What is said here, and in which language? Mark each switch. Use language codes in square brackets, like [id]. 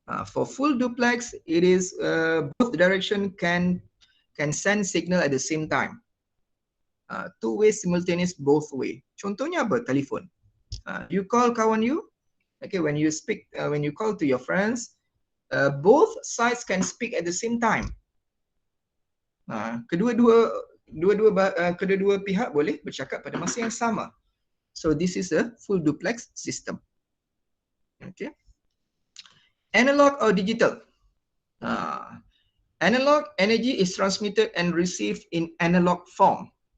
[en] For full duplex, it is both direction can send signal at the same time. 2 way simultaneous both way. [ms] Contohnya apa? Telefon. [en] You call kawan you. Okay, when you call to your friends, both sides can speak at the same time. [ms] Kedua-dua pihak boleh bercakap pada masa yang sama. [en] So this is a full duplex system. Okay. Analog or digital? Analog energy is transmitted and received in analog form.